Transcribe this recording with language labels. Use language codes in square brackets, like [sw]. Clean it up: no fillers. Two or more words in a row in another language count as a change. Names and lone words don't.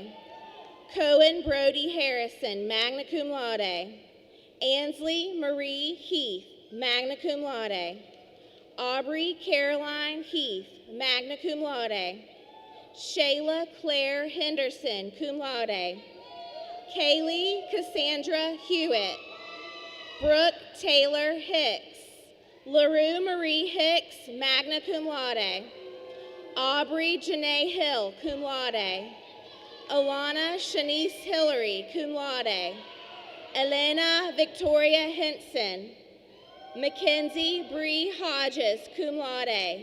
[en] Cohen Brody Harrison, [la] magna cum laude. [en] Ansley Marie Heath, [la] magna cum laude. [en] Aubrey Caroline Heath, [la] magna cum laude. [en] Shayla Claire Henderson, [la] cum laude. [en] Kaylee Cassandra Hewitt. Brooke Taylor Hicks. LaRue Marie Hicks, [la] magna cum laude. [en] Aubrey Janae Hill, [la] cum laude. [en] Alana Shanice Hillary, [la] cum laude. [en] Elena Victoria Henson. Mackenzie Bree Hodges, [la] cum laude.